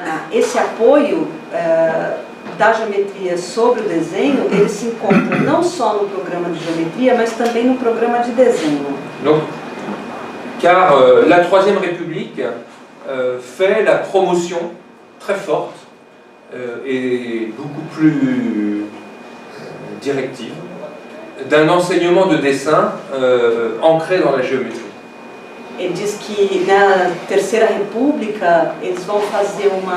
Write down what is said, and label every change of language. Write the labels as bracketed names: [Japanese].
[Portuguese] Esse apoio da geometria sobre o desenho, ele se encontra não só no programa de geometria, mas também no programa de desenho. [French] Donc, car la Troisième République fait la promotion très forte et beaucoup plus directive d'un enseignement de dessin ancré dans la géométrie. [Portuguese] Ele diz que na Terceira República eles vão fazer